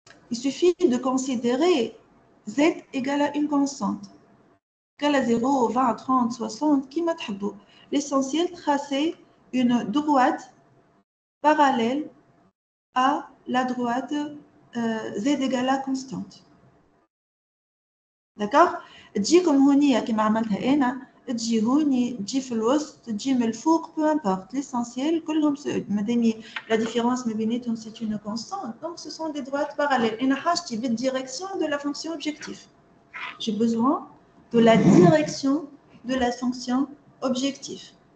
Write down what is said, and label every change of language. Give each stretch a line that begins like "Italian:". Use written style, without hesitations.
French: Il suffit de considérer z égale à une constante. Égale à 0, 20, 30, 60, qui m'a تحبوا. L'essentiel, tracer une droite parallèle à la droite z égale à constante. D'accord?
Arabic: تجي comme هونية كما عملتها أنا. تجي هوني تجي في الوسط تجي من الفوق
French: peu importe l'essentiel
Arabic: كلهم مادام
French: la différence
Arabic: ما بيناتهم
French: c'est une constante donc ce sont des droites parallèles
Arabic: أنا حاجتي بال
French: direction de la fonction objectif j'ai besoin de la direction de la fonction objectif.